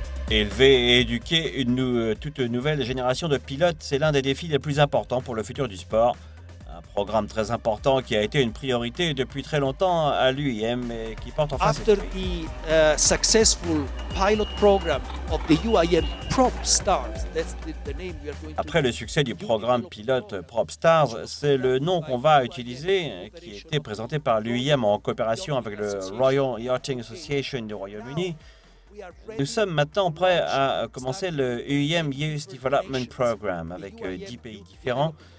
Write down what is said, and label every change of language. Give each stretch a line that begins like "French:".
French: Élever et éduquer toute nouvelle génération de pilotes, c'est l'un des défis les plus importants pour le futur du sport. Un programme très important qui a été une priorité depuis très longtemps à l'UIM et qui porte enfin ses fruits.
English: After the successful pilot program of the UIM Prop Stars, that's the name we are going to.
French: Après le succès du programme pilote Prop Stars, c'est le nom qu'on va utiliser, qui a été présenté par l'UIM en coopération avec le Royal Yachting Association du Royaume-Uni. Nous sommes maintenant prêts à commencer le UIM Youth Development Program avec 10 pays différents.